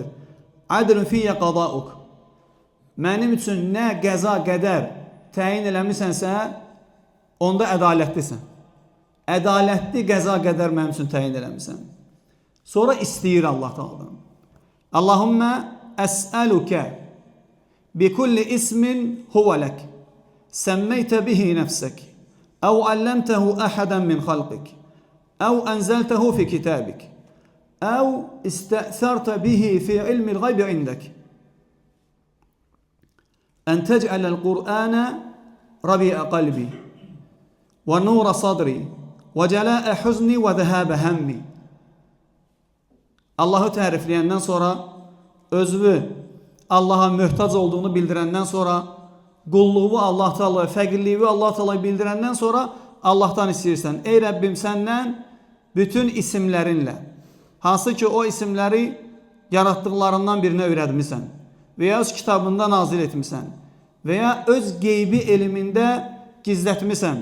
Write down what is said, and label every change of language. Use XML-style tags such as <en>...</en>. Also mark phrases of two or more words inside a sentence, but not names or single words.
<ar>عدل فيّ قضاؤك.</ar> <az>Mənim üçün nə qəza, qədər təyin eləmisənsə, onda ədalətlisən. Ədalətli qəza, qədər mənim üçün təyin eləmisən. Sonra istəyir Allah Teala'dan.</az> <ar>اللهم أسألك بكل اسم هو لك سميت به نفسك أو علمته أحدا من خلقك أو أنزلته في كتابك أو استأثرت به في علم الغيب عندك أن تجعل القرآن ربيع قلبي ونور صدري وجلاء حزني وذهاب همي.</ar> <az>Allah'ı tərifləyəndən sonra özünü Allah'a möhtac olduğunu bildirəndən sonra, qulluğu Allah Teala, fəqirliyi Allah Teala bildirəndən sonra Allah'tan istəyirsən. Ey Rəbbim, səndən bütün isimlərinlə, hansı ki o isimləri yaratdıqlarından birinə öyrətmisən və ya öz kitabında nazil etmisən və ya öz qeybi elmində gizlətmisən.</az>